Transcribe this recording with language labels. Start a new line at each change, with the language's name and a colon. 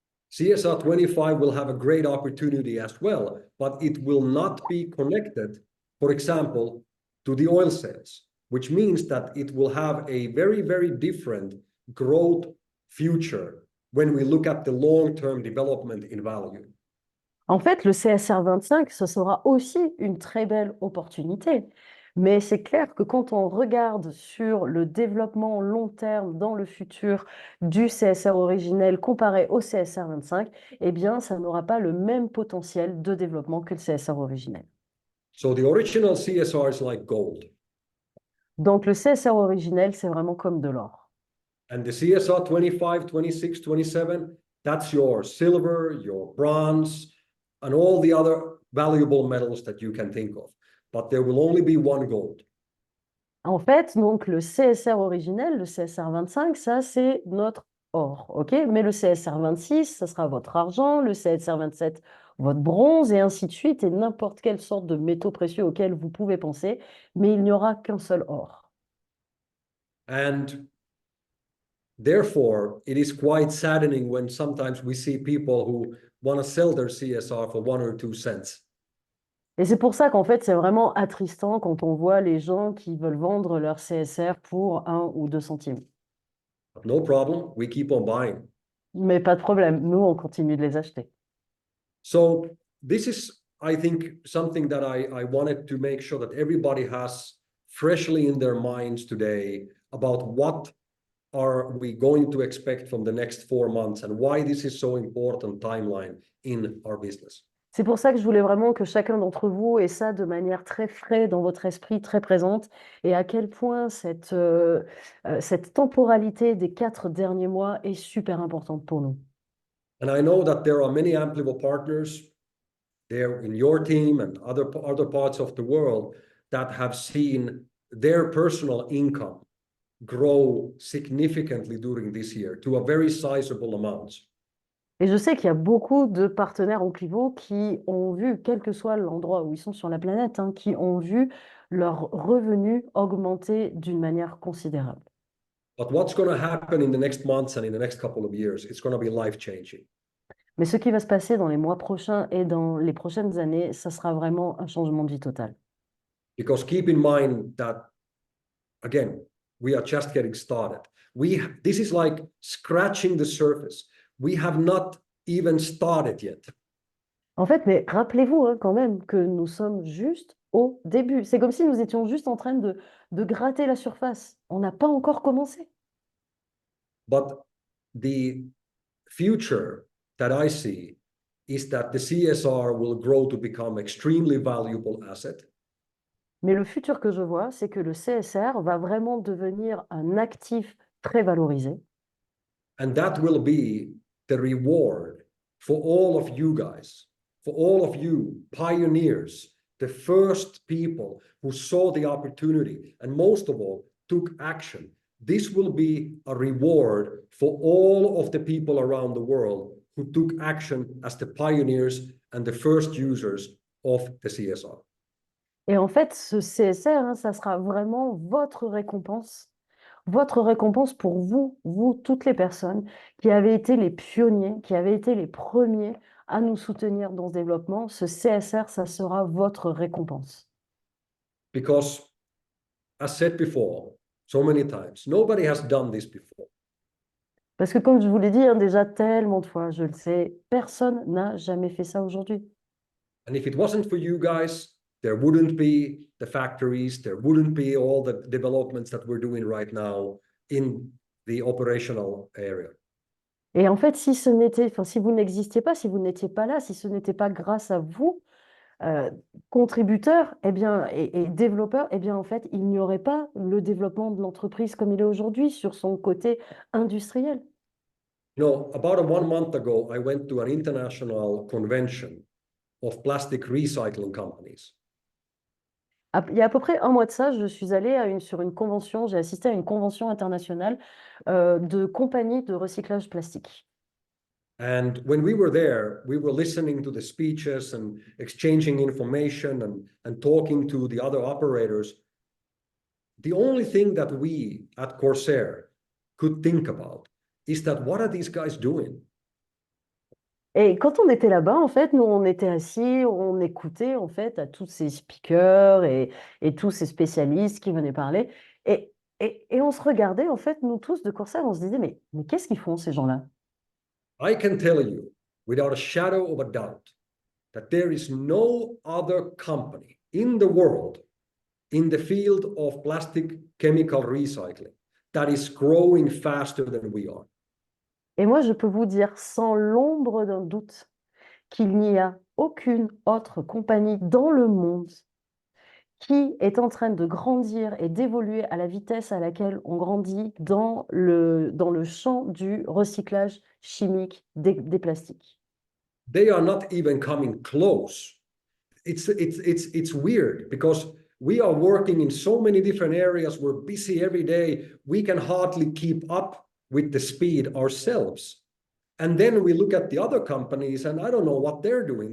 English: CSR 25 will have a great opportunity as well, but it will not be connected, for example, to the oil sales, which means that it will have a very, very different growth future when we look at the long-term development in value.
French: En fait, le CSR 25, ce sera aussi une très belle opportunité. Mais c'est clair que quand on regarde sur le développement long terme dans le futur du CSR originel comparé au CSR 25, eh bien, ça n'aura pas le même potentiel de développement que le CSR originel.
English: So the original CSR is like gold.
French: Donc, le CSR originel, c'est vraiment comme de l'or.
English: And the CSR 25, 26, 27, that's your silver, your bronze, and all the other valuable metals that you can think of. But there will only be one gold.
French: En fait, donc le CSR originel, le CSR 25, ça c'est notre or, ok? Mais le CSR 26, ça sera votre argent, le CSR 27, votre bronze, et ainsi de suite, et n'importe quelle sorte de métaux précieux auquel vous pouvez penser, mais il n'y aura qu'un seul or.
English: And therefore, it is quite saddening when sometimes we see people who want to sell their CSR for 1 or 2 cents.
French: Et c'est pour ça qu'en fait, c'est vraiment attristant quand on voit les gens qui veulent vendre leur CSR pour 1 ou 2 centimes.
English: No problem, we keep on buying.
French: Mais pas de problème, nous, on continue de les acheter.
English: So this is, I think, something that I wanted to make sure that everybody has freshly in their minds today about what are we going to expect from the next 4 months and why this is so important timeline in our business.
French: C'est pour ça que je voulais vraiment que chacun d'entre vous ait ça de manière très frais dans votre esprit, très présente, et à quel point cette temporalité des 4 derniers mois est super importante pour nous.
English: And I know that there are many Amplivo partners there in your team and other parts of the world that have seen their personal income grow significantly during this year to a very sizable amounts.
French: Et je sais qu'il y a beaucoup de partenaires Amplivo qui ont vu, quel que soit l'endroit où ils sont sur la planète, hein, qui ont vu leurs revenus augmenter d'une manière considérable.
English: But what's going to happen in the next months and in the next couple of years, it's going to be life-changing.
French: Mais ce qui va se passer dans les mois prochains et dans les prochaines années, ça sera vraiment un changement de vie total.
English: Because keep in mind that, again, we are just getting started. This is like scratching the surface. We have not even started yet.
French: En fait, mais rappelez-vous hein, quand même que nous sommes juste au début. C'est comme si nous étions juste en train de gratter la surface. On n'a pas encore commencé.
English: But the future that I see is that the CSR will grow to become extremely valuable asset.
French: Mais le futur que je vois, c'est que le CSR va vraiment devenir un actif très valorisé.
English: And that will be the reward for all of you guys, for all of you pioneers, the first people who saw the opportunity and most of all took action. This will be a reward for all of the people around the world who took action as the pioneers and the first users of the CSR.
French: Et en fait, ce CSR, hein, ça sera vraiment votre récompense pour vous, toutes les personnes qui avez été les pionniers, qui avez été les premiers à nous soutenir dans ce développement. Ce CSR, ça sera votre récompense.
English: Because, as said before, so many times, nobody has done this before.
French: Parce que comme je vous l'ai dit hein, déjà tellement de fois, je le sais, personne n'a jamais fait ça aujourd'hui.
English: And if it wasn't for you guys, there wouldn't be the factories, there wouldn't be all the developments that we're doing right now in the operational area.
French: Et en fait, si vous n'existiez pas, si vous n'étiez pas là, si ce n'était pas grâce à vous, contributeurs eh bien, et développeurs, eh bien, en fait, il n'y aurait pas le développement de l'entreprise comme il est aujourd'hui sur son côté industriel.
English: You know, about 1 month ago, I went to an international convention of plastic recycling companies.
French: Il y a à peu près un mois de ça, je suis allée sur une convention, j'ai assisté à une convention internationale de compagnies de recyclage plastique.
English: And when we were there, we were listening to the speeches and exchanging information and talking to the other operators. The only thing that we at Corsair could think about is that what are these guys doing?
French: Et quand on était là-bas, en fait, nous, on était assis, on écoutait, en fait, à tous ces speakers et tous ces spécialistes qui venaient parler. Et on se regardait, en fait, nous tous de Corsair, on se disait, mais qu'est-ce qu'ils font, ces gens-là?
English: I can tell you without a shadow of a doubt that there is no other company in the world in the field of plastic chemical recycling that is growing faster than we are.
French: Et moi, je peux vous dire sans l'ombre d'un doute qu'il n'y a aucune autre compagnie dans le monde qui est en train de grandir et d'évoluer à la vitesse à laquelle on grandit dans le champ du recyclage chimique des plastiques.
English: They are not even coming close. It's weird because we are working in so many different areas. We're busy every day. We can hardly keep up with the speed ourselves. And then we look at the other companies and I don't know what they're doing.